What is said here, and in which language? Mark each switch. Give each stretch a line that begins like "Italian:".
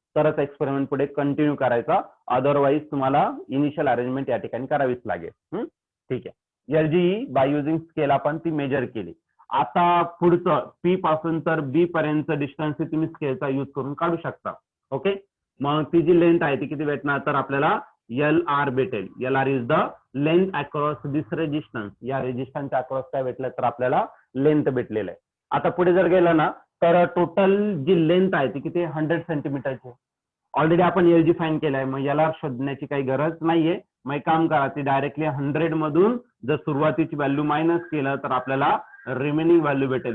Marathi: तरच एक्सपेरिमेंट पुढे कंटिन्यू करायचा, अदरवाईज तुम्हाला इनिशियल अरेंजमेंट या ठिकाणी करावीच लागेल. ठीक आहे, LG बाय युझिंग स्केल आपण ती मेजर केली. आता पुढचं पी पासून तर बी पर्यंत डिस्टन्स तुम्ही स्केलचा यूज करून काढू शकता. ओके, मग ती जी लेंथ आहे ती किती भेटणार तर आपल्याला LR भेटेल.
English: LR is the length across this resistance.
Marathi: या रेजिस्टन्सच्या अक्रॉस काय भेटलं तर आपल्याला लेंथ भेटलेलं आहे. आता पुढे जर गेलं ना तर टोटल जी लेंथ आहे ती किती 100 सेंटीमीटरची. ऑलरेडी आपण LG फाईन केलाय, मग याला शोधण्याची काही गरज नाहीये. मग एक काम करा, ती डायरेक्टली 100 मधून जर सुरुवातीची व्हॅल्यू मायनस केलं तर आपल्याला रिमेनिंग व्हॅल्यू भेटेल.